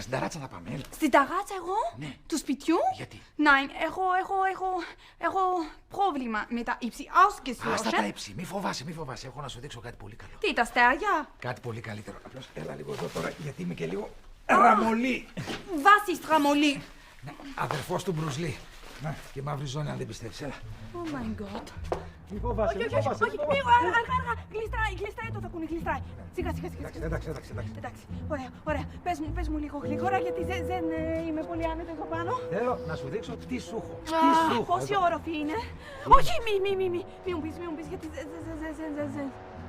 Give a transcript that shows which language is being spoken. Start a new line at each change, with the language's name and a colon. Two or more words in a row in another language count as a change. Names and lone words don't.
Greek: Στην ταράτσα θα πάμε. Έλα. Στην ταράτσα εγώ? Ναι. Του σπιτιού? Γιατί? Nein, έχω πρόβλημα με τα ύψη. Ausgeschlossen. Άστα τα ύψη. Μη φοβάσαι. Έχω να σου δείξω κάτι πολύ καλό. Τι, τα αστέρια? Κάτι πολύ καλύτερο. Απλώς έλα λίγο εδώ τώρα, γιατί είμαι και λίγο ραμολί.
German: Was ist ραμολί?
Greek: Αδερφός του Μπρουσλί. Να, και μαύρη ζώνη αν δεν πιστεύεις. Έλα.
English: Oh my god.
Greek: Μη φοβάσαι. Όχι, αργά. Γλιστράει το τακούνι, γλιστράει. Σιγά. Εντάξει. Ωραία. Πες μου λίγο γλυκόρα, γιατί δεν είμαι πολύ άνετα εδώ πάνω. Θέλω να σου δείξω τι σου έχω. Πόση όροφη είναι? Όχι, μη μου πεις, γιατί δεν.